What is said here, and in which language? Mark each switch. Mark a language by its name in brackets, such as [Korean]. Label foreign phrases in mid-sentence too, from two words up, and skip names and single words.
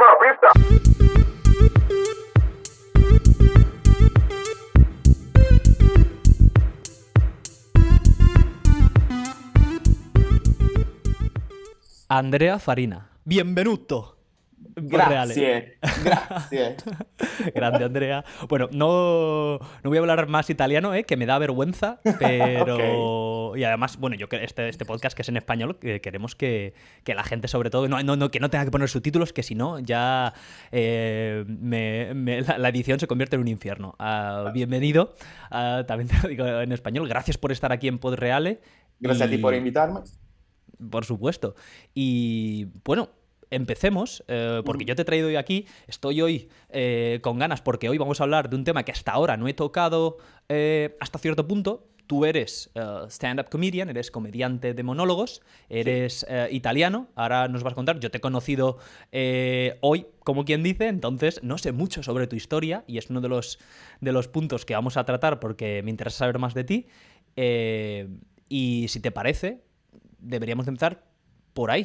[Italian] Andrea Farina, benvenuto. Grazie, grazie. Grande, Andrea. [Spanish] Bueno, no voy a hablar más italiano, que me da vergüenza, Ok. pero... Y además, bueno, yo que este podcast que es en español, queremos que la gente, sobre todo, que no tenga que poner subtítulos, que si no, ya la edición se convierte en un infierno. Bienvenido, también te lo digo en español. Gracias por estar aquí en Podreale Gracias a ti por y... invitarme. Por supuesto. Y bueno, empecemos, porque Ujú. yo te he traído hoy aquí. Estoy hoy con ganas porque hoy vamos a hablar de un tema que hasta ahora no he tocado hasta cierto punto. Tú eres [English] stand-up comedian, [Spanish] eres comediante de monólogos, Sí. eres italiano, ahora nos vas a contar. Yo te he conocido hoy, como quien dice, entonces no sé mucho sobre tu historia y es uno de los puntos que vamos a tratar porque me interesa saber más de ti. Y si te parece, deberíamos de empezar por ahí.